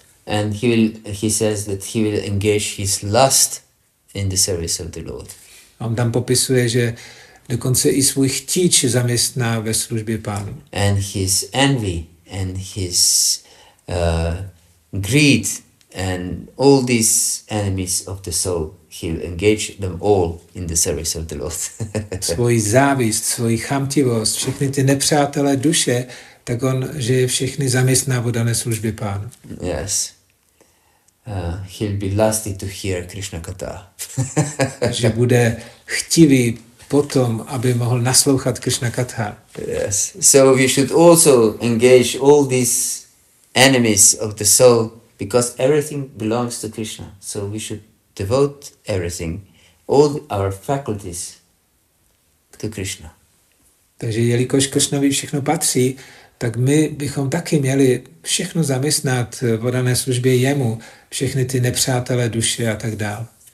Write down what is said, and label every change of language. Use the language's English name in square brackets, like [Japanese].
[English] And he says that he will engage his lust in the service of the Lord. [Czech] A on tam popisuje, že dokonce i svůj chtíč zaměstná ve službě Pánu. [English] And his envy and his greed and all these enemies of the soul, he will engage them all in the service of the Lord. [Czech] Svoji závist, svoji chamtivost, všechny ty nepřátelé duše, tak on, že je všechny zaměstná v dané službě Pánu. [English] Yes. He'll be lusty to hear Krishna Katha. [Czech] Že bude chtivý potom, aby mohl naslouchat Krishna Katha. [English] Yes. So we should also engage all these enemies of the soul because everything belongs to Krishna. So we should devote everything, all our faculties to Krishna. [Czech] Takže jelikož Krishnovi všechno patří, tak my bychom taky měli všechno zaměstnat v dané službě jemu, všechny ty nepřátelé duše a tak dále.